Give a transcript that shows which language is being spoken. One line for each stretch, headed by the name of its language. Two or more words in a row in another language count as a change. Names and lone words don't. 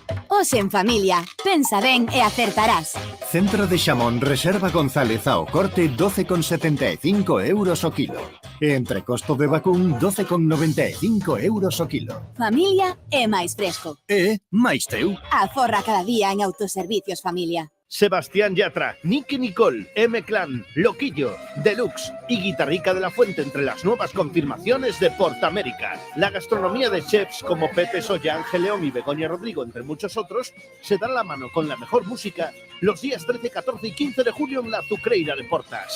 Galician: Hoxe en familia, pensa ben e acertarás. Centro de Xamón Reserva González ao corte 12,75 € o kilo. E entrecosto de vacún 12,95 € o kilo. Familia é máis fresco. E máis teu. Aforra cada día en Autoservicios Familia.
Spanish: Sebastián Yatra, Nicky Nicole, M-Clan, Loquillo, Deluxe y Guitarrica de la Fuente entre las nuevas confirmaciones de Portamérica. La gastronomía de chefs como Pepe Soya, Ángel León y Begoña Rodrigo, entre muchos otros, se dan la mano con la mejor música los días 13, 14 y 15 de julio en la Azucreira de Portas.